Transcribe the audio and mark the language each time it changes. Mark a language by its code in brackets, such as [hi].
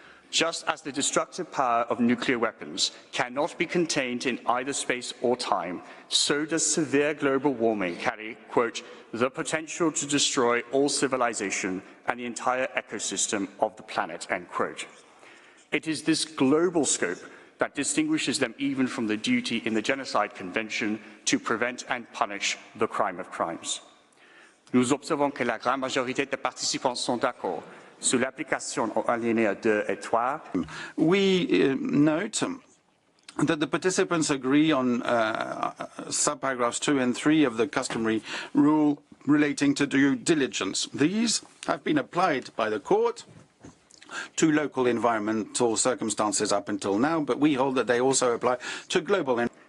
[en] Just as the destructive power of nuclear weapons cannot be contained in either space or time, so does severe global warming carry, quote, the potential to destroy all civilization and the entire ecosystem of the planet, end quote. It is this global scope that distinguishes them even from the duty in the Genocide Convention to prevent and punish the crime of crimes. [fr] Nous observons que la grande majorité des participants sont d'accord sur l'application aux alinéas 2 et 3. [en] We note that the participants agree on subparagraphs 2 and 3 of the customary rule relating to due diligence. These have been applied by the court to local environmental circumstances up until now, but we hold that they also apply to global.